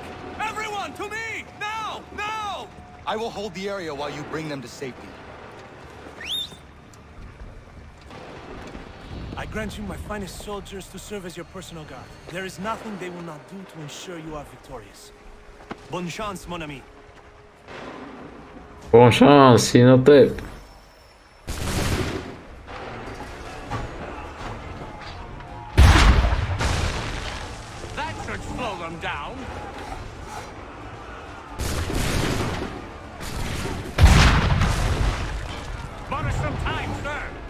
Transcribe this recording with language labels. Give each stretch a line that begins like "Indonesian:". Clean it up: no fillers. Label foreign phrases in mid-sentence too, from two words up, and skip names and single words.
English: Everyone, to me! Now! Now! I will hold the area while you bring them to safety. I grant you my finest soldiers to serve as your personal guard. There is nothing they will not do to ensure you are victorious.
French: Bonne chance, mon ami. Bon chance
Bulgarian: и на теб.
English: Slow them down. Bought us some time, sir.